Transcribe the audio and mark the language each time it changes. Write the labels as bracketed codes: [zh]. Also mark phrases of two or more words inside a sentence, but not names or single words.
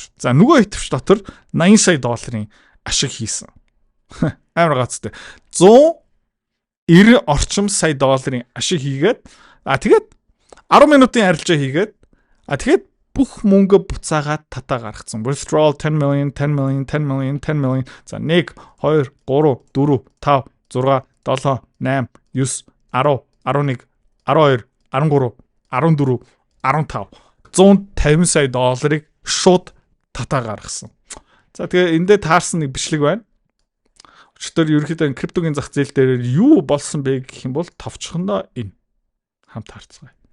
[mn] За нөгөө хэтвч дотор 80 сая долларын ашиг хийсэн. Амар гацтай. 190 орчим сая долларын ашиг хийгээд тэгээд 10 минутын арилжаа хийгээд тэгээд бүх мөнгө буцаагаад татаа гаргацсан. [en] Withdrawal 10 million, 10 million, 10 million, 10 million. [mn] За 1 2 3 4 5 6 7 8 9 10 11 12 13 14 15 150 сая долларыг шууд татаа гаргасан. За тэгээ эндээ таарсан нэг бичлэг байна. Өчигдөр ерөнхийдөө криптогийн зах зээл дээр юу болсон бэ гэх юм бол товчхондоо энэ хамт харцгаая.